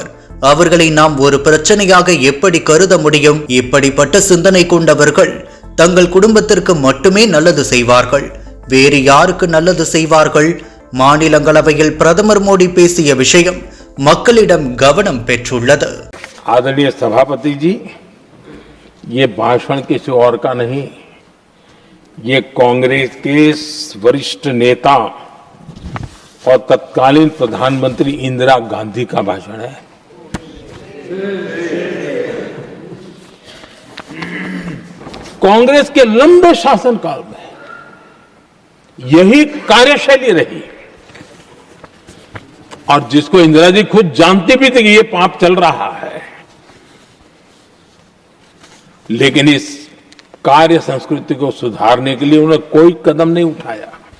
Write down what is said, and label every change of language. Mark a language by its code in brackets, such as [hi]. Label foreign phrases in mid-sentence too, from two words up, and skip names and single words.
[ta] அவர்களை நாம் ஒரு பிரச்சனையாக எப்படி கருத முடியும்? இப்படிப்பட்ட சிந்தனை கொண்டவர்கள் தங்கள் குடும்பத்திற்கு மட்டுமே நல்லது செய்வார்கள், வேறு யாருக்கு நல்லது செய்வார்கள்? மாநிலங்களவையில் பிரதமர் மோடி பேசிய விஷயம் மக்களிடம் கவனம் பெற்றுள்ளது. [hi] आदरणीय सभापति जी, ये भाषण किसी और का नहीं, ये कांग्रेस के वरिष्ठ नेता और तत्कालीन प्रधानमंत्री इंदिरा गांधी का भाषण है। कांग्रेस के लंबे शासनकाल में यही कार्यशैली रही और जिसको इंदिरा जी खुद जानती भी थी कि ये पाप चल रहा है, लेकिन इस कार्य संस्कृति को सुधारने के लिए उन्होंने कोई कदम नहीं उठाया।